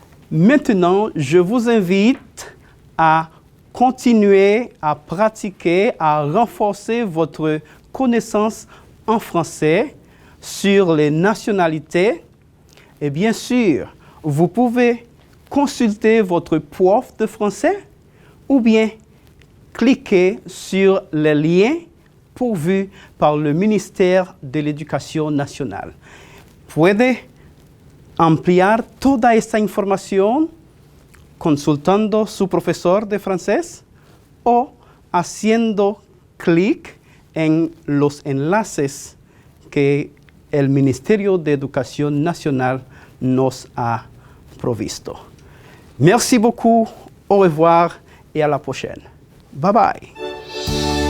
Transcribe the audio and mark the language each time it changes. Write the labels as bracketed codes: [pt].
[fr] Maintenant, je vous invite à continuer à pratiquer, à renforcer votre connaissance en français sur les nationalités. Et bien sûr, vous pouvez consulter votre prof de français ou bien cliquez sur les liens pourvus par le ministère de l'Éducation nacional. [es] Puede ampliar toda esta información consultando su profesor de francés o haciendo clic en los enlaces que el Ministerio de Educación Nacional nos a provisto. [fr] Merci beaucoup, au revoir et à la prochaine. [en] Bye bye.